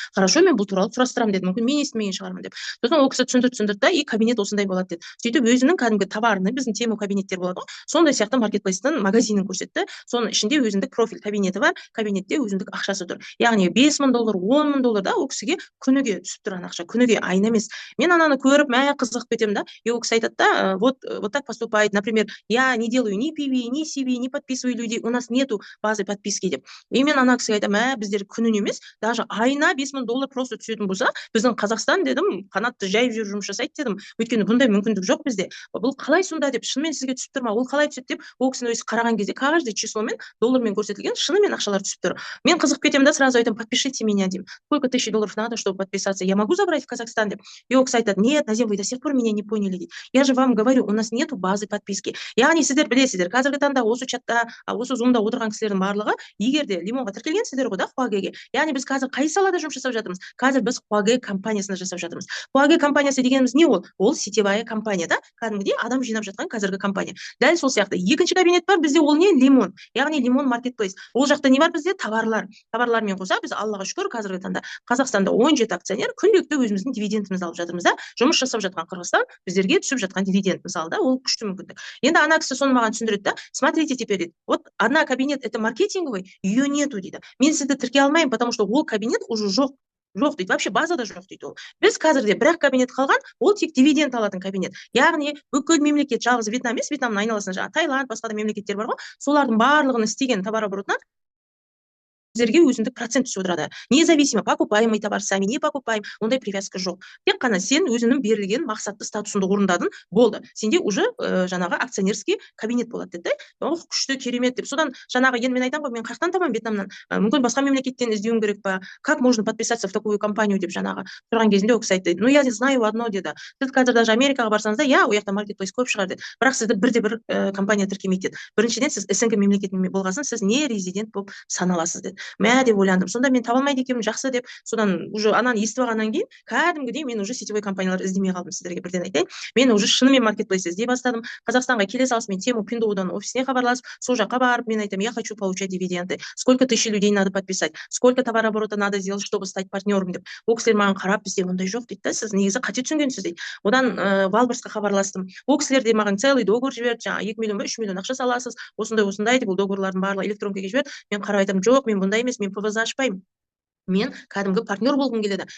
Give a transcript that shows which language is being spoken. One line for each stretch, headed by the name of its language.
Kazakh: Хорошо, мен бұл туралы сұрастырамын дедім. Мүмкін мен естімеген шығармын деп. Сосын ол кісі түсіндірді да, и кабинет осындай болады деді. Сөйтіп өзінің кәдімгі товарны, біздің Тему кабинеттер болады ғой, сондай сияқты маркетплейстің магазинін көрсетті. Соның ішінде өзіндік профиль кабинеті бар, кабинетте өзіндік ақшасы тұр. Яғни 5 мың доллар, 10 мың доллар да ол кісіге күніге түсіп тұрған ақша, күніге, айына емес. Мен ананы көріп, мә қызығып кетемін да. И ол кісі айтады да,
Russian: вот так поступает, например, я не делаю ни PV, ни CV, не подписываю людей, у нас нету базы подписки деп.
Kazakh: И мен ана кісіге айтамын, мә біздер күніне емес, даже айына 5 мың доллар просто түсетін болса, біздің Қазақстан дедім, қанатты жайып жүріп жұмыс жасайды дедім. Өйткені бұндай мүмкіндік жоқ бізде. Бұл қалай сонда деп, шынымен сізге түсіп тұр ма? Ол қалай түседі деп, ол кісінің өзі қараған кезде каждый числомен, доллармен көрсетілген, шынымен ақшалар түсіп тұр. Мен қызығып кетемін да, сразу айтамын, подпишите меня деймін.
Russian: Сколько тысяч долларов надо, чтобы подписаться? Я могу забрать в Казахстан
Kazakh: деп. И ол кісі айтады,
Russian: нет, Назим, вы до сих пор меня не поняли
Kazakh: дейді.
Russian: Я же вам говорю, у нас нету базы подписки.
Kazakh: Яғни сіздер білесіздер, қазіргі таңда осы чатта, осы зумда отырған кісілердің барлығы, егер де лимонға тіркелгенсіздер ғой да, Хуагеге. Яғни біз қазір қай салада жұмыс жасап жатырмыз? Қазір біз Хуаге компаниясында жасап жатырмыз. Хуаге компаниясы дегеніміз не ол? Ол сетевая компания да, кәдімгідей адам жинап жатқан қазіргі компания. Дәл сол сияқты екінші кабинет бар, бізде ол не? Лимон. Яғни лимон маркетплейс. Ол жақта не бар бізде? Товарлар. Товарлармен қоса біз Аллаға шүкір қазіргі таңда Қазақстанда 17 акционер күнделікті өзіміздің дивидендімізді алып жатырмыз да. Жұмыс жасап жатқан Қырғызстан біздерге түсіп жатқан дивиденд мысалы да, ол күшті мүмкіндік. Енді ана кісі соны маған түсіндіреді да.
Russian: Смотрите теперь
Kazakh: дейді.
Russian: Вот одна кабинет это маркетинговый, ее нету
Kazakh: дейді. Мен сізді тіркей алмаймын, потому что ол кабинет уже жоқ дейді, вообще базада жоқ дейді ол. Біз қазірде бір-ақ кабинет қалған, ол тек дивиденд алатын кабинет. Яғни бүкіл мемлекет, жалғыз Вьетнам емес, Вьетнамның айналасында Таиланд, басқа да мемлекеттер бар ғой, солардың барлығын істеген товарооборотынан сіздерге өзіндік процент түсіп отырады.
Russian: Независимо, покупаемый товар сами, не покупаем,
Kazakh: ондай привязка жоқ. Тек қана сен өзінің берілген мақсатты статусыңды орындадың, болды. Сенде уже жаңағы акционерский кабинет болады деді. Ох, күшті, керемет деп. Содан жаңағы енді мен айтамын ғой, мен қаяқтан табамын Вьетнамнан? Мүмкін басқа мемлекеттен іздеуім керек па?
Russian: Как можно подписаться в такую компанию
Kazakh: деп жаңағы тұрған кезінде ол кісі айтты.
Russian: Ну я знаю одно
Kazakh: деді. Сіз қазір даже Америкаға барсаңыз да, я, ол жақта маркетплейс көп шығар деді. Бірақ сізді бірде-бір компания тіркемейді деді. Біріншіден сіз СНГ мемлекетінде болғасын, сіз не резидент болып саналасыз деді. Мә деп ойландым. Сонда мен таба алмайды екенмін, жақсы деп. Содан уже ананы естіп алғаннан кейін кәдімгідей мен уже сетевой компаниялар іздемей қалдым, сіздерге бірден айтайын. Мен уже шынымен маркетплейс іздей бастадым. Қазақстанға келе салысымен Тему Пиндоудан офисіне хабарласып, сол жаққа барып мен айтамын,
Russian: я хочу получать дивиденды. Сколько тысяч людей надо подписать? Сколько товарооборота надо сделать, чтобы стать партнером
Kazakh: деп. Ол кісілер маған қарап, бізде ондай жоқ дейді да, сіз негізі қате түсінгенсіз дейді. Одан Валберсқа хабарластым. Ол кісілер де маған целый договор жіберді, жаңағы 2 миллион ба 3 миллион ақша саласыз, осындай деп, ол договорлардың барлығы электронкаға жіберді. Мен қарап айтамын, жоқ, мен бұндай емес, мен ПВЗ ашпаймын. Мен кәдімгі партнер болғым келеді.